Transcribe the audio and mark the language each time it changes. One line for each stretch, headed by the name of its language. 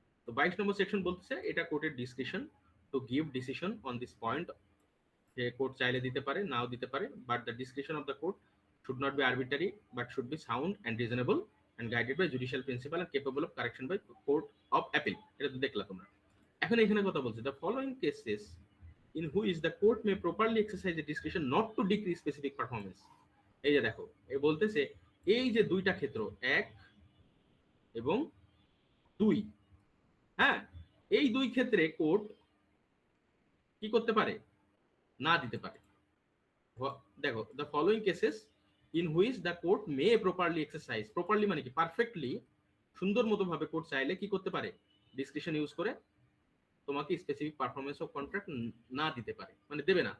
Bangla: তো 22 নম্বর সেকশন বলতেছে এটা
English: কোর্টের discretion to give decision on this point,
Bangla: যে কোর্ট চাইলে দিতে পারে,
English: নাও দিতে পারে, but the discretion of the court should not be arbitrary but should be sound and reasonable and guided by judicial principle and capable of correction by court of appeal।
Bangla: এটা তো দেখলা তোমরা। এখন এখানে কথা বলছে,
English: the following cases in which the court may properly exercise the discretion not to decrease specific performance।
Bangla: এই যে দেখো, এই বলতেছে এই যে দুইটা ক্ষেত্র, 1 এবং 2, হ্যাঁ, এই দুই ক্ষেত্রে কোর্ট কি করতে পারে, না দিতে পারে। দেখো,
English: the following cases in which the court may properly exercise,
Bangla: properly মানে কি, পারফেক্টলি, সুন্দর মতো ভাবে কোর্ট চাইলে কি করতে পারে, ডিসক্রিপশন ইউজ করে তোমাকে স্পেসিফিক পারফরম্যান্স অফ কন্ট্রাক্ট না দিতে পারে, মানে দেবে না।